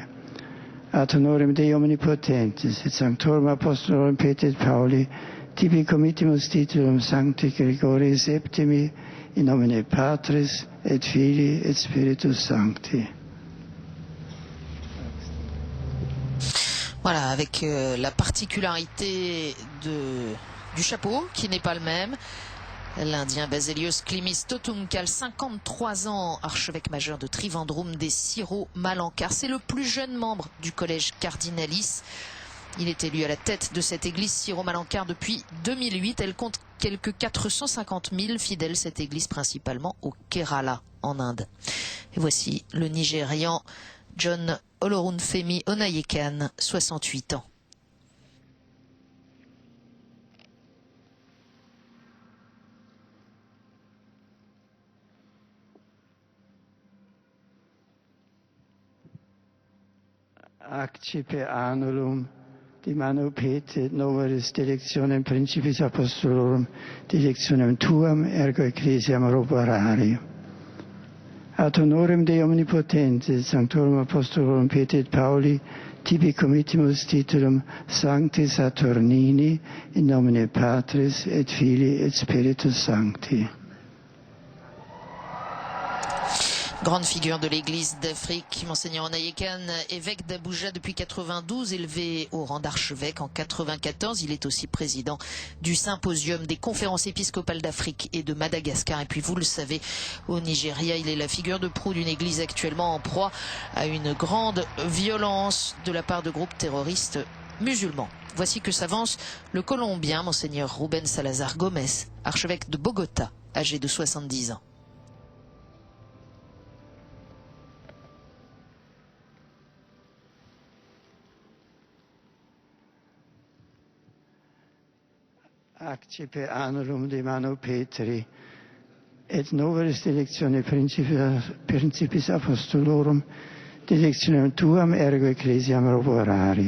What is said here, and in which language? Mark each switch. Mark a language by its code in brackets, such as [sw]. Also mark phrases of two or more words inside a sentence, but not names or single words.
[la] Ad honorem Dei omnipotentis et sanctorum apostolorum Petri et Pauli tibi committimus titulum Sancti Gregorii Septimi in nomine Patris et Filii et Spiritus Sancti. [fr] Voilà, avec la particularité du chapeau qui n'est pas le même. L'Indien Baselios Klimis Totunkal, 53 ans, archevêque majeur de Trivandrum des Syro-Malankar. C'est le plus jeune membre du collège cardinalis. Il est élu à la tête de cette église Syro-Malankar depuis 2008. Elle compte quelques 450 000 fidèles, cette église principalement au Kerala, en Inde. Et voici le Nigérian John Olorunfemi Onayekan, 68 ans. [la] Accipe anulum de mano Petri et novaris directionem principis apostolorum directionem tuam ergo ecclesiam roborare. Ad honorem Dei omnipotentis sanctorum apostolorum Petri et Pauli tibi committimus titulum Sancti Saturnini in nomine Patris et Filii et Spiritus Sancti. [fr] Grande figure de l'église d'Afrique, Monseigneur Onayekan, évêque d'Abuja depuis 92, élevé au rang d'archevêque en 94. Il est aussi président du symposium des conférences épiscopales d'Afrique et de Madagascar. Et puis vous le savez, au Nigeria, il est la figure de proue d'une église actuellement en proie à une grande violence de la part de groupes terroristes musulmans. Voici que s'avance le Colombien, Monseigneur Ruben Salazar Gomez, archevêque de Bogota, âgé de 70 ans. [la] Accipe anulum de mano Petri et novaris directione principis apostolorum directionem tuam ergo ecclesiam roborare.